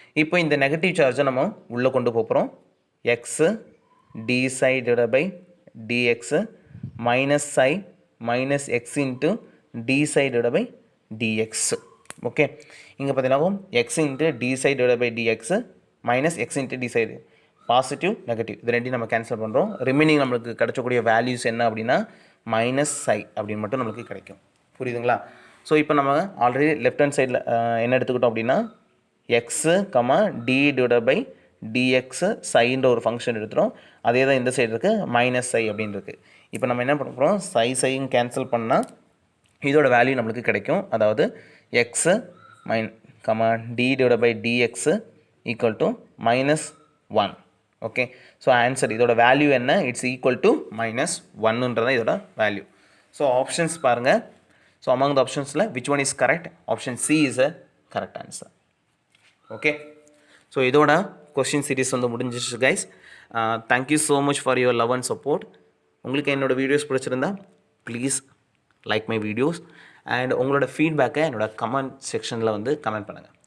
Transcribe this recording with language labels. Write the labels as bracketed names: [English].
[Tamil] இப்போ இந்த நெகட்டிவ் சார்ஜை நம்ம உள்ளே கொண்டு போகிறோம். [English] X d psi divide by dx minus psi minus x into d psi divided by dx. [Tamil] Okay இங்கே பார்த்தீங்கன்னா x into d psi divided by dx minus x into d psi positive negative இது ரெண்டையும் நம்ம cancel பண்ணுறோம். Remaining நம்மளுக்கு கிடைச்சக்கூடிய values என்ன அப்படின்னா minus psi அப்படின்னு மட்டும் நம்மளுக்கு கிடைக்கும் புரியுதுங்களா. ஸோ இப்போ நம்ம ஆல்ரெடி லெஃப்ட் ஹேண்ட் சைடில் என்ன எடுத்துக்கிட்டோம் அப்படின்னா x comma D divide by dx சைன்ற ஒரு ஃபங்க்ஷன் எடுத்துகிறோம். அதே தான் இந்த சைடு இருக்குது மைனஸ் சை அப்படின்னு இருக்குது. இப்போ நம்ம என்ன பண்ண போகிறோம் சையும் கேன்சல் பண்ணால் இதோட வேல்யூ நம்மளுக்கு கிடைக்கும். அதாவது x [English] comma d divided by dx equal to minus 1. [Tamil] Okay, so answer இதோட வேல்யூ என்ன? இட்ஸ் ஈக்குவல் டு மைனஸ் ஒன்னுன்றதான் இதோட வேல்யூ. ஸோ ஆப்ஷன்ஸ் பாருங்கள். [English] So among the ஆப்ஷன்ஸில் which one is correct? Option C is a correct answer. [Tamil] Okay, so இதோட question series வந்து முடிஞ்சிச்சு guys. [English] Thank you so much for your love and support. [Tamil] உங்களுக்கு என்னோடய videos பிடிச்சிருந்தா [English] please like my videos [Tamil] and உங்களோட ஃபீட்பேக்கை என்னோட comment செக்ஷனில் வந்து கமெண்ட் பண்ணுங்கள்.